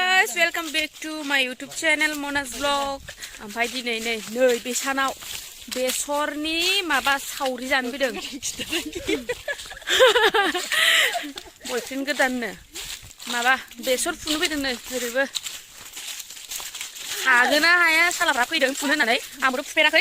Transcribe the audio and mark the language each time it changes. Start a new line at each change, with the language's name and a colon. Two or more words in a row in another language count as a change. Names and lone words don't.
English: guys, welcome back to my YouTube channel Mona's vlog.
Bodo: Oमफ्राय दिनै नै बे सानाव बेसरनि माबा सावरि जानो फैदों। बयफ्रेन्ड गोदाननो माबा बेसर फुनो फैदों नै ओरैबो। हागोन ना हाया सालाफ्रा फैदों फुनो होननानै आंबोथ' फुफेराखै।